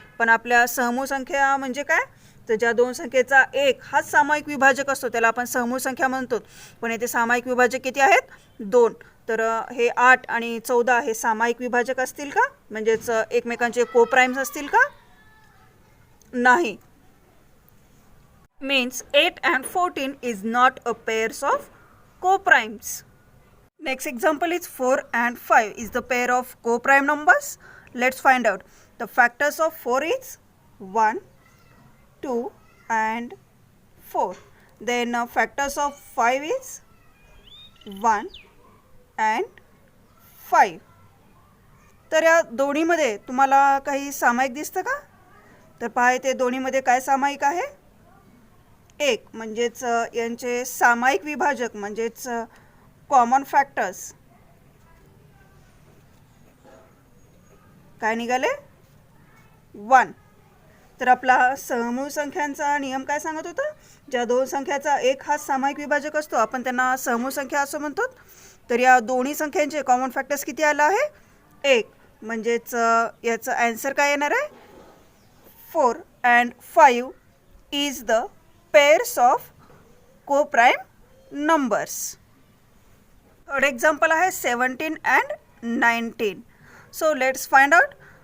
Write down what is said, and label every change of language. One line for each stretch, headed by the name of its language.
Marathi: पण आपल्या सहमूळ संख्या म्हणजे काय, तर ज्या 2 संख्येचा एक हाच सामायिक विभाजक असतो त्याला आपण सहमूळ संख्या म्हणतो. पण येथे सामायिक विभाजक किती आहेत, 2. तर हे 8 आणि 14 हे सामायिक विभाजक असतील का, म्हणजेच एकमेकांचे कोप्राइम्स असतील का, नाही.
English: Means 8 and 14 is not a pairs of co-primes. Next example is 4 and 5 is the pair of co-prime numbers. Let's find out. The factors of 4 is 1, 2 and 4. Then factors of 5 is 1 and 5.
Marathi: तर या दोन्हीमध्ये तुम्हाला काही सामायिक दिसतं का, तर पहा इथे दोन्हीमध्ये काय सामायिक आहे, 1 म्हणजेच यांचे सामायिक विभाजक म्हणजेच कॉमन फॅक्टर्स काय निघाले, 1. तर आपला सहमूळ संख्यांचा नियम काय सांगत होता, ज्या 2 संख्याचा एक हा सामायिक विभाजक असतो आपण त्यांना सहमूळ संख्या असं म्हणतो. तर या दोन्ही संख्यांचे कॉमन फॅक्टर्स किती आलं आहे, 1. म्हणजेच याचं आन्सर काय येणार आहे,
English: 4 and 5 is the pairs of co-prime numbers. Third example आहे 17 and 19. So let's find out.